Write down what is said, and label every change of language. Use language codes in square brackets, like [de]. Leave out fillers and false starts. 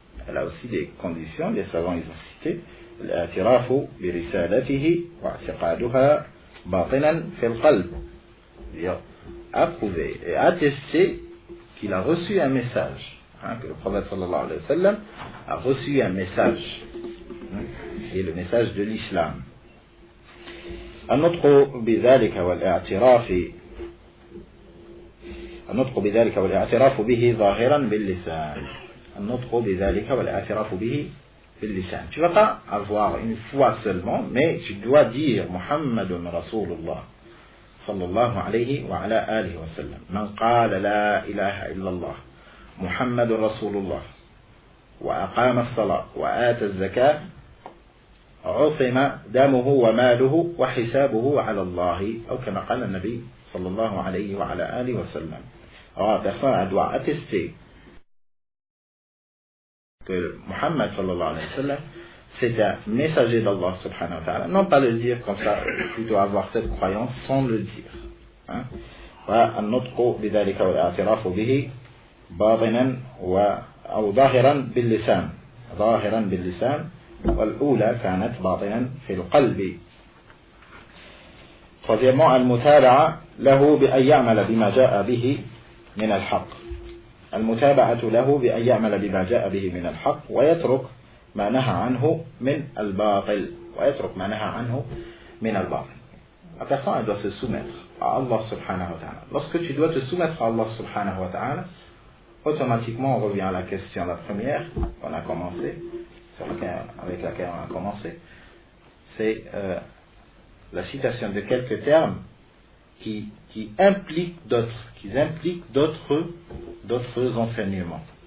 [fr] Elle a aussi des conditions, les savants ils ont cité, [ar] الاعتراف برسالته واعتقادها باطنا في القلب, [fr] dire approuver et attester qu'il a reçu un message, hein, que le prophète sallallahu alayhi wa sallam a reçu un message, hein, qui est le message de l'islam. [ar] النطق بذلك والاعتراف به ظاهرا باللسان. النطق بذلك والاعتراف به باللسان. [fr] Tu vas pas avoir une foi seulement, mais tu dois dire [ar] Muhammadun Rasulullah صلى الله عليه وعلى آله وسلم. من قال لا إله إلا الله محمد رسول الله وأقام الصلاة وآتى الزكاة عصم دمه وماله وحسابه على الله, أو كما قال النبي صلى الله عليه وعلى آله وسلم. [fr] Alors la personne doit attester que Muhammad sallallahu alayhi wa sallam c'est un messager d'Allah subhanahu wa ta'ala. Non pas le dire comme ça, plutôt avoir cette croyance sans le dire. [ar] والنطق بذلك والاعتراف به باطنا أو ظاهرا باللسان. ظاهرا باللسان, والأولى كانت باطنا في القلب. [fr] Troisièmement, [ar] المتابعة له بأن يعمل بما جاء به من الحق. المتابعة له بأن يعمل بما جاء به من الحق ويترك ما نهى عنه من الباطل. ويترك ما نهى عنه من الباطل. [fr] La personne elle doit se soumettre à Allah subhanahu wa ta'ala. Lorsque tu dois te soumettre à Allah subhanahu wa ta'ala, automatiquement on revient à la question, la première qu'on a commencé, avec laquelle on a commencé, c'est la citation de quelques termes qui impliquent d'autres enseignements.